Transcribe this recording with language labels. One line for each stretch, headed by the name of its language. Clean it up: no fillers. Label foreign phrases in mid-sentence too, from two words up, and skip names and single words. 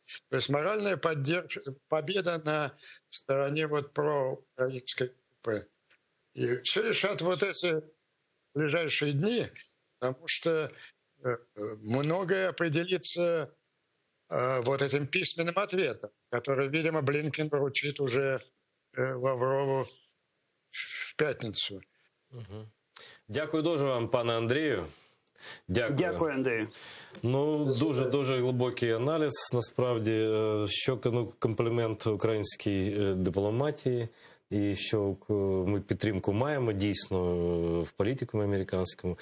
Russian: То есть моральная победа на стороне вот проукраинской группы. И все решат вот эти в ближайшие дни, потому что многое определится вот этим письменным ответом, который, видимо, Блинкен поручит уже Лаврову
Ukrainian: в п'ятницю. Дякую дуже вам, пане Андрію. Дякую, Андрію. Ну, дуже глибокий аналіз, насправді, що комплімент українській дипломатії, і що ми підтримку маємо дійсно в політику американському.